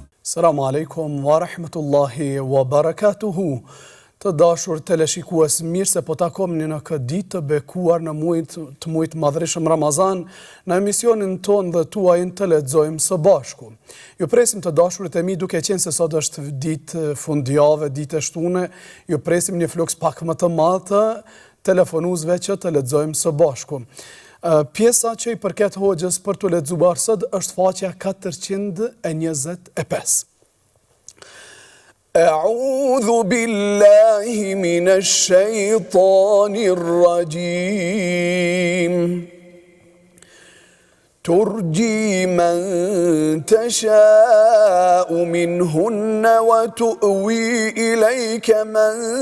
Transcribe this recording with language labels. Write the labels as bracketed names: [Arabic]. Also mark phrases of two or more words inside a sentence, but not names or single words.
[Arabic] السلام عليكم ورحمة الله وبركاته. [Albanian] Të dashur teleshikues, mirë se po takomni në këtë ditë të bekuar në muajt madhreshëm Ramazan, në emisionin ton dhe tuajin të lexojmë së bashku. Ju presim të dashurit e mi, duke qenë se sot është ditë fundjavë, ditë e shtune, ju presim një fluks pak më të madh të telefonuesve që të lexojmë së bashku. Pjesa që i përket hoxhës për të lexuar sot është faqja 425. [Arabic] أعوذ بالله من الشيطان الرجيم ترجي من تشاء منهن وتؤوي إليك من